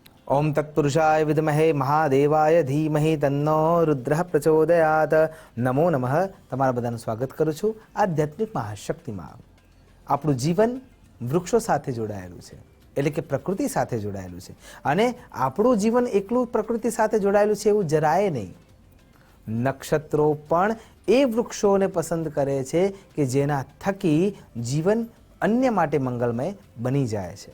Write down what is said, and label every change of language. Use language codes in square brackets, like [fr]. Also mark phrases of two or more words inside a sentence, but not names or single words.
[sa] ओम तत्पुरुषाय विद्महे महादेवाय धीमहि तन्नो रुद्रः प्रचोदयात्। नमो नमः। [gu] તમારા બધાનું સ્વાગત કરું છું આધ્યાત્મિક મહાશક્તિમાં। આપણું જીવન વૃક્ષો સાથે જોડાયેલું છે, એટલે કે પ્રકૃતિ સાથે જોડાયેલું છે, અને આપણું જીવન એકલું પ્રકૃતિ સાથે જોડાયેલું છે એવું જરાય નહીં। નક્ષત્રો પણ એ વૃક્ષોને પસંદ કરે છે કે જેના થકી જીવન અન્ય માટે મંગલમય બની જાય છે।